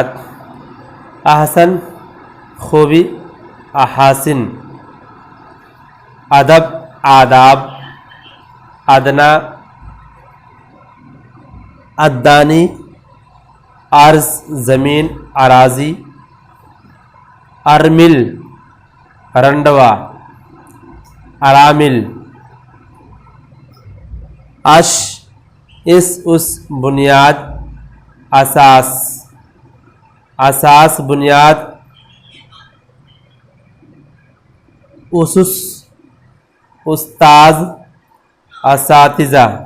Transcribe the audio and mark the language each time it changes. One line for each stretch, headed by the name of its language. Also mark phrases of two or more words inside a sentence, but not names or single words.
Urdu: احسن خوبی، احاسن۔ ادب آداب۔ ادنا ادانی۔ ارض زمین، اراضی۔ ارمل رنڈوا، ارامل۔ اس بنیاد، اساس۔ اساس بنیاد۔ اسس استاذ، اساتذہ۔